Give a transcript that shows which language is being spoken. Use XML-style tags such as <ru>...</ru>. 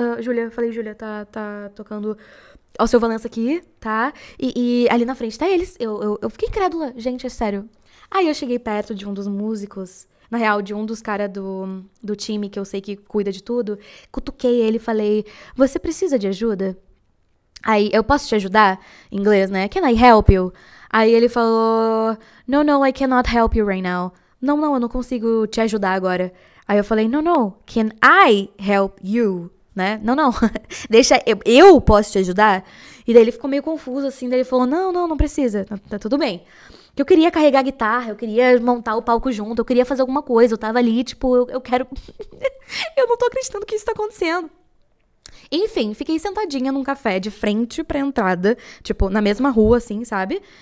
<pt>Júlia, falei, Júlia, tá tocando o Seu Valença aqui, tá? E ali na frente tá eles. Eu fiquei incrédula. Gente, é sério. Aí eu cheguei perto de um dos músicos... Na real, de um dos caras do time que eu sei que cuida de tudo. Cutuquei ele e falei, você precisa de ajuda? Aí, eu posso te ajudar? Em inglês, né?</pt> <en>Can I help you?</en> <pt>Aí ele falou,</pt> <en>no, I cannot help you right now.</en> <pt>Não, eu não consigo te ajudar agora. Aí eu falei,</pt> <en>no, can I help you?</en> <pt>Né? Não, deixa, eu posso te ajudar? E daí ele ficou meio confuso, assim, daí ele falou, não precisa, tá tudo bem. Que eu queria carregar a guitarra, eu queria montar o palco junto, eu queria fazer alguma coisa, eu tava ali, tipo, eu quero... Eu não tô acreditando que isso tá acontecendo. Enfim, fiquei sentadinha num café de frente pra entrada, tipo, na mesma rua, assim, sabe?</pt>